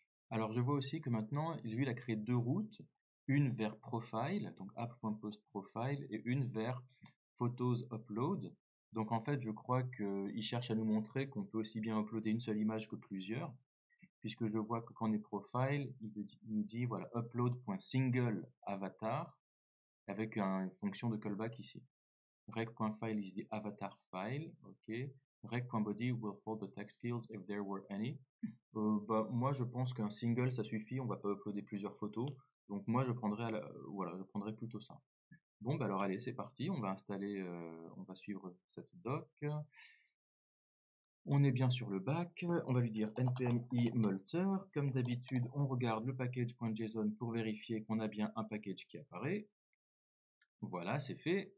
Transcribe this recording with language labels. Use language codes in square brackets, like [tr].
[fr] Alors je vois aussi que maintenant, lui, il a créé deux routes, une vers profile, donc app.postprofile, et une vers photos upload. Donc en fait, je crois qu'il cherche à nous montrer qu'on peut aussi bien uploader une seule image que plusieurs, puisque je vois que quand on est profile, il nous dit voilà, upload.single avatar, avec une fonction de callback ici. [en] Rec.file is the avatar file, ok. Rec.body will hold the text fields if there were any. [fr] Bah, moi, je pense qu'un single, ça suffit. On va pas uploader plusieurs photos. Donc moi, je prendrais, voilà, je prendrais plutôt ça. Bon, bah alors allez, c'est parti. On va installer, on va suivre cette doc. On est bien sur le back. On va lui dire npm i multer. Comme d'habitude, on regarde le package.json pour vérifier qu'on a bien un package qui apparaît. Voilà, c'est fait.